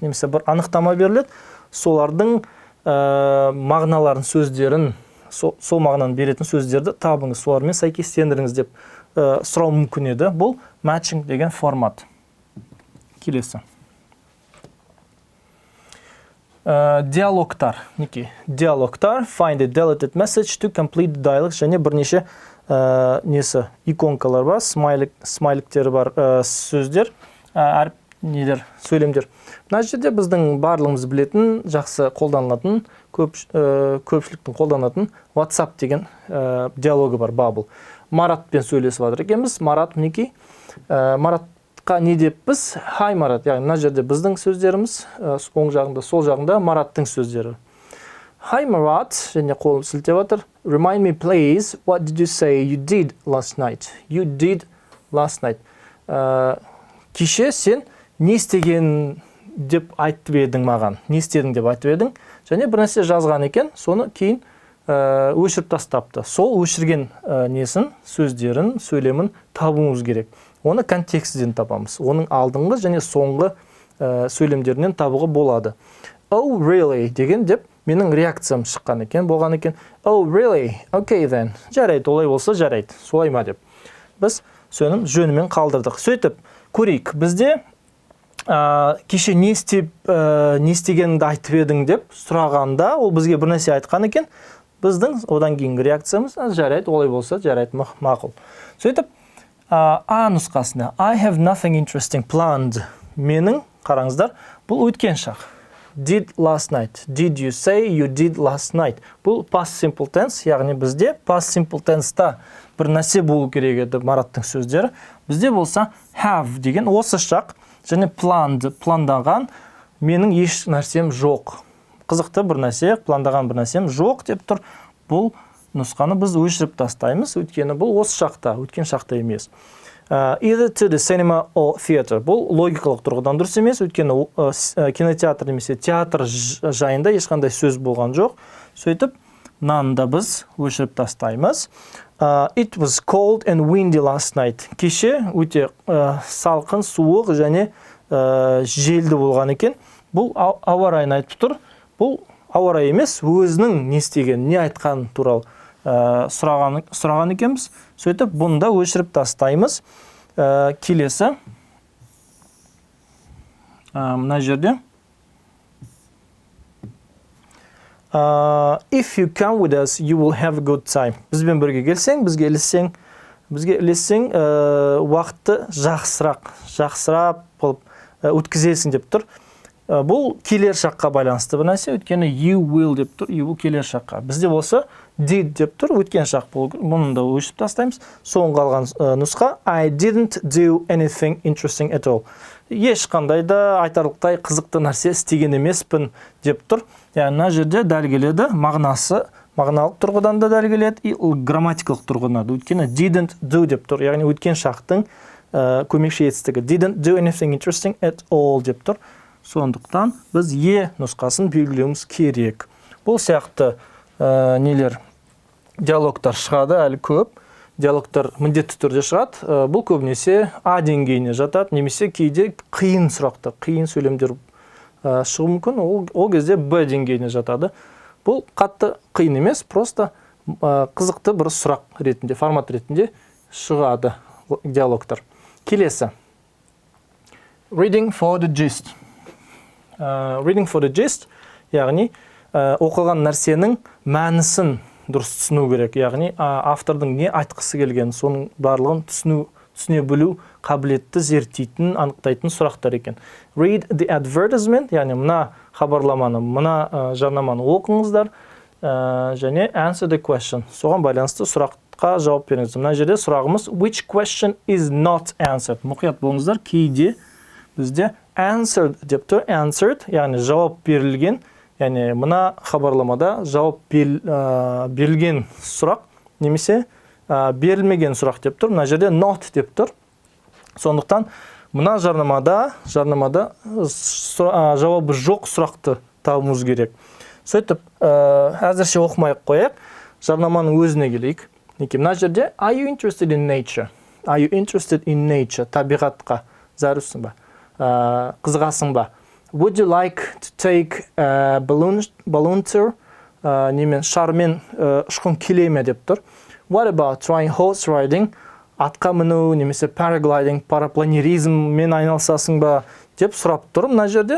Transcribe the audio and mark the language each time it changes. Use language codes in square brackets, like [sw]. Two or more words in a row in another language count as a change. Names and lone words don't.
[kk] Немесе бір анықтама беріледі, солардың мағыналарын, сөздерін, сол мағынаны беретін сөздерді табыңыз, солармен сәйкестендіріңіз деп сұрау мүмкін еді. Бұл matching деген формат. Келесі. Диалогтар. Диалогтар, [en] find a deleted message to complete the dialogue, [kk] және бірнеше несі иконкалар бар, смайликтері бар сөздер, сөйлемдер. Мына жерде біздің барлығымыз білетін, жақсы қолданылатын, көпшіліктің қолданатын WhatsApp деген диалогы бар, Bubble. Маратпен сөйлесіп жатыр екенбіз. Марат мінекей. Маратқа не деп біз? Hi Марат. Яғни мына жерде біздің сөздеріміз, оң жағында, сол жағында Мараттың сөздері. Hi Marat, және қолын сілтеп жатыр. [en] Remind me please, what did you say you did last night? You did last night. [kk] Кеше сен не істеген деп айтып едің маған. Не істедің деп айтып едің. Және бір нәрсе жазған екен, соны кейін өшіріп тастапты. Сол өшірген несін, сөздерін, сөйлемін табуымыз керек. Оны контекстіден табамыз. Оның алдыңғы және соңғы сөйлемдерінен табуға болады. [en] Oh really [kk] деген деп менің реакциям шыққан екен, болған екен. [en] Oh really? Okay then. [kk] Жарайды, олай болса жарайды. Солай ма деп. Біз сөйлем жөнімен қалдырдық. Сөйтіп, көрейік. Бізде кеше не істегеніңді айтып едің деп сұрағанда, ол бізге бір нәрсе айтқан екен. Біздің одан кейінгі реакциямыз жарайды, олай болса жарайды, мақұл. Сөйтіп, А нұсқасында [en] I have nothing interesting planned. [kk] Менің, қараңыздар, бұл өткен шақ. [en] Did last night. Did you say you did last night? [kk] Бұл [en] past simple tense, [kk] яғни бізде [en] past simple tense- [kk] та бір нәрсе болу керек еді Мараттың сөздері. Бізде болса have деген осы шақ, және planned, пландаған, менің еш нәрсем жоқ. Қызықты бір нәрсе, пландаған бір нәрсем жоқ деп тұр. Бұл нұсқаны біз өшіріп тастаймыз, өйткені бұл осы шақта, өткен шақта емес. [en] Either to the cinema or theater. [kk] Бұл логикалық тұрғыдан дұрыс емес, өйткені кинотеатр немесе театр жайында ешқандай сөз болған жоқ. Сөйтіп, мынаны да біз өшіріп тастаймыз. [en] It was cold and windy last night. [kk] Кеше өте салқын, суық және желді болған екен. Бұл ауа райын айтып тұр. Бұл ауа райы емес, өзінің не істеген, не айтқан туралы сұраған екенбіз. Сөйтіп, бұны да өшіріп тастаймыз. Келесі. Мына жерде. [en] If you come with us, you will have a good time. [kk] Бізбен бірге келсең, бізге іліссең, бізге ілессең уақытты жақсырақ болып өткізесің деп тұр. Бұл келер шаққа байланысты бір нәрсе, өйткені [en] you will [kk] деп тұр, [en] you will [kk] келер шаққа. Бізде болса did деп тұр, өткен шақ бұл. Бұны да өшіп тастаймыз. Соң қалған нұсқа [en] I didn't do anything interesting at all. [kk] Ешқандай да айтарлықтай қызықты нәрсе істеген емеспін деп тұр. Яғни мына жерде дәл келеді, мағыналық тұрғыдан да дәл келеді, грамматикалық тұрғыдан да. Өйткені [en] didn't do [kk] деп тұр, яғни өткен шақтың көмекші етістігі. [en] Didn't do anything interesting at all [kk] деп тұр. Сондықтан біз нұсқасын белгілеуіміз керек. Бұл сияқты нелер диалогтар шығады, әлі көп. Диалогтар міндетті түрде шығады. Бұл көбінесе А деңгейіне жатады, немесе кейде қиын сұрақты, қиын сөйлемдер шығуы мүмкін, ол кезде Б деңгейіне жатады. Бұл қатты қиын емес, просто қызықты бір сұрақ ретінде, формат ретінде шығады диалогтар. Келесі. [en] Reading for the gist. Reading for the gist, [kk] яғни оқылған нәрсенің мәнісін дұрыс түсіну керек. Яғни автордың не айтқысы келген, соның барлығын түсіне білу қабілетті зерттейтін, анықтайтын сұрақтар екен. [en] Read the advertisement, [kk] яғни мына хабарламаны, мына жарнаманы оқыңыздар, және [en] answer the question. [kk] Соған байланысты сұраққа жауап беріңіз. Мына жерде сұрағымыз [en] which question is not answered. [kk] Мұқият болыңыздар, кейде бізде answered деп тұр, answered, яғни жауап берілген, яғни мына хабарламада жауап берілген сұрақ, немесе берілмеген сұрақ деп тұр. Мына жерде not деп тұр. Сондықтан мына жарнамада жауабы жоқ сұрақты табуымыз керек. Сөйтіп, әзірше оқымай қояйық, жарнаманың өзіне келейік. Мына жерде [en] are you interested in nature? Are you interested in nature? [kk] Табиғатқа зәрусың ба? Қызығасың ба? [en] Would you like to take a balloon tour? [kk] Немен шармен ұшқың келе ме деп тұр. [en] What about trying horse riding? [kk] Атқа міну, немесе paragliding, парапланеризммен айналысасың ба деп сұрап тұр мына жерде.